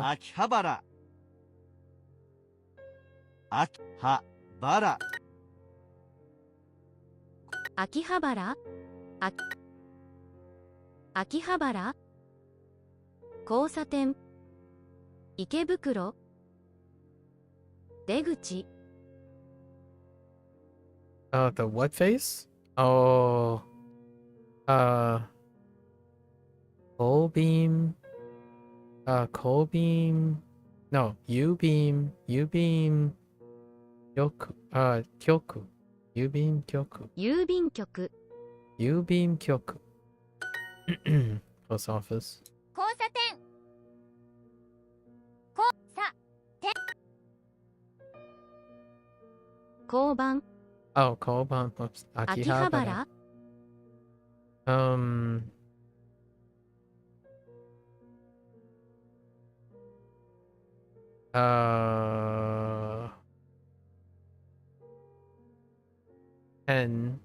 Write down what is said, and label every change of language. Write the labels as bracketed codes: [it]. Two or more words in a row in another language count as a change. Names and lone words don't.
[ja] 秋葉原秋葉原秋葉原あ秋葉原交差点池袋出口 [en] The what face? Oh. Coal beam. Coal beam. No, U beam. U beam. [ja] Kyoku. Kyoku. 郵便局. 郵便局郵便局. [en] Post office. [ja] 交差点交差点交番 [en] Oh, Koban. Whoops. [ja] 秋葉原 [en] Ten.